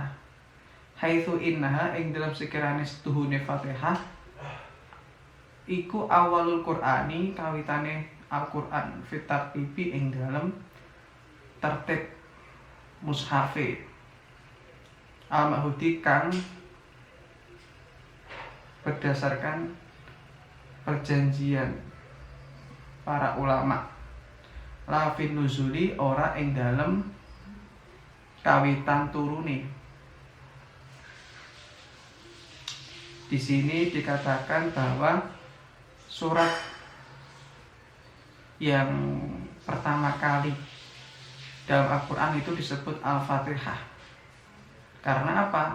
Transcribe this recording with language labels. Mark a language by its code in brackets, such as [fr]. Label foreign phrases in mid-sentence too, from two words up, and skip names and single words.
[ar] حيث إنها [jv] ing dalam sekirane setuhune Fatihah iku [ar] أول القرآن [jv] kawitane Al-Qur'an [ar] في الترتيب [jv] ing dalam tertib mushafe al-mahudi kang berdasarkan perjanjian para ulama. [ar] لا في النزول [jv] ora ing dalem kawitan turune. [id] Di sini dikatakan bahwa surat yang pertama kali dalam Al-Quran itu disebut Al-Fatihah. Karena apa?